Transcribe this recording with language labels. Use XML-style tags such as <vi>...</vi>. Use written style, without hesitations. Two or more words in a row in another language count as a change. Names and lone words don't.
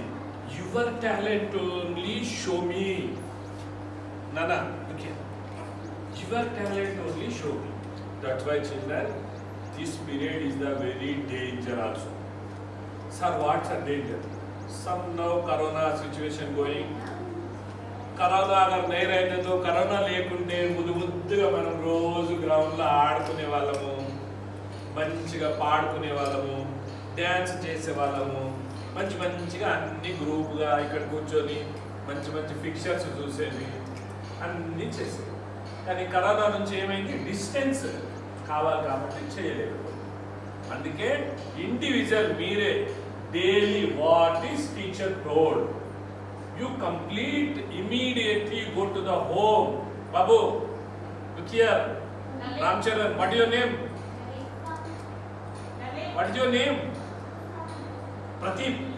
<en>Your talent only show me. Nana, look here. Your talent only show me. That's why children, this period is the very danger also. Sir, what's the danger? Some now corona situation going.</en> <te>కరోనా</te> <hi>अगर नहीं रहते तो</hi> <te>కరోనా లేకుంటే ముద్దుగా మనం రోజు గ్రౌండ్లో ఆడుకునే వాళ్ళము, మంచిగా పాడుకునే వాళ్ళము, డ్యాన్స్ చేసే వాళ్ళము, మంచిగా అన్ని గ్రూప్గా ఇక్కడ కూర్చొని మంచి పిక్చర్స్ చూసేది. అన్నీ చేసేది. కానీ కరోనా నుంచి ఏమైంది, డిస్టెన్స్ కావాలి కాబట్టి చేయలేదు.</te> <en>అందుకే individual మీరే daily what is teacher told you complete immediately go to the home. బాబు look here, Ramcharan, what is your name? What is your name? Pradeep.</en>